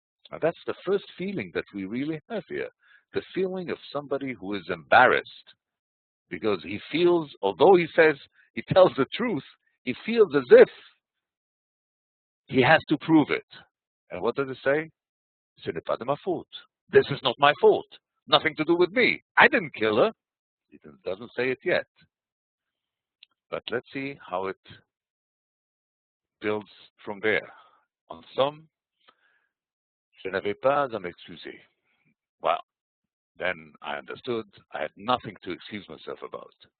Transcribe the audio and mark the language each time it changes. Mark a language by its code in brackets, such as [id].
[en] Now, that's the first feeling that we really have here, the feeling of somebody who is embarrassed because he feels, although he says he tells the truth, he feels as if he has to prove it. And what does it say? [fr] Ce n'est pas de ma faute. [en] This is not my fault. Nothing to do with me. I didn't kill her. It doesn't say it yet. But let's see how it builds from there. [fr] En somme, je n'avais pas à m'excuser. [en] Well, then I understood I had nothing to excuse myself about.